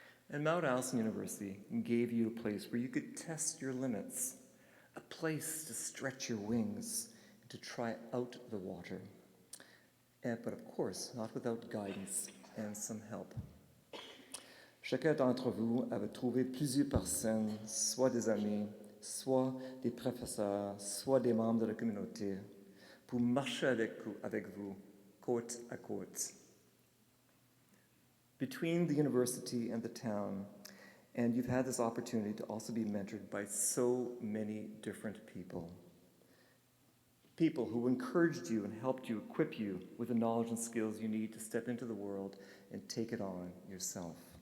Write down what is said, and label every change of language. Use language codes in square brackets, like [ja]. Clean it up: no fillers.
[en] And Mount Allison University gave you a place where you could test your limits, a place to stretch your wings, and to try out the water. But of course, not without guidance and some help. [fr] Chacun d'entre vous avait trouvé plusieurs personnes, soit des amis, soit des professeurs, soit des membres de la communauté, pour marcher avec vous, côte à côte. [en] Between the university and the town, and you've had this opportunity to also be mentored by so many different people. People who encouraged you and helped you, equip you with the knowledge and skills you need to step into the world and take it on yourself.